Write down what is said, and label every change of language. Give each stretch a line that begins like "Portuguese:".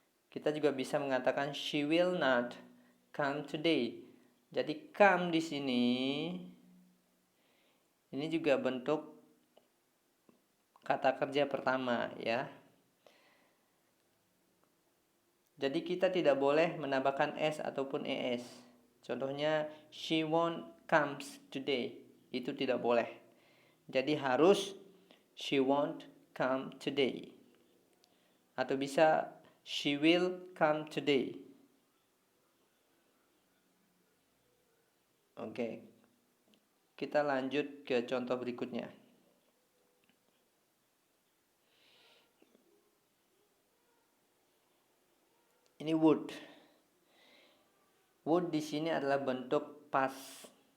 Indonesian: Kita juga bisa mengatakan
English: she will not come today.
Indonesian: Jadi come di sini ini juga bentuk kata kerja pertama, ya. Jadi kita tidak boleh menambahkan s ataupun es. Contohnya
English: she won't comes today.
Indonesian: Itu tidak boleh. Jadi harus
English: she won't come today.
Indonesian: Atau bisa
English: she will come today.
Indonesian: Oke. Kita lanjut ke contoh berikutnya. Ini would. Would di sini adalah bentuk past.